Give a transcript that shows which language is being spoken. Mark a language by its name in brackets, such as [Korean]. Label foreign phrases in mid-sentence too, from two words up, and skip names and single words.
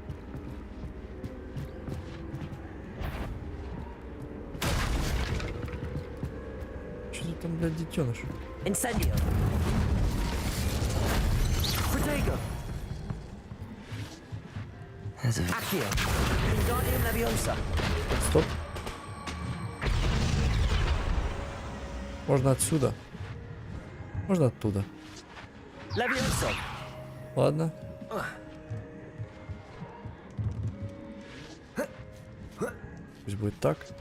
[Russian] Что ты там, блядь, детеныш? [Latin] Incendio. Protego. Accio. Wingardium Leviosa. [Russian] Стоп. Можно отсюда. Можно оттуда. [Latin] Levioso. [Russian] Ладно. Пусть будет так.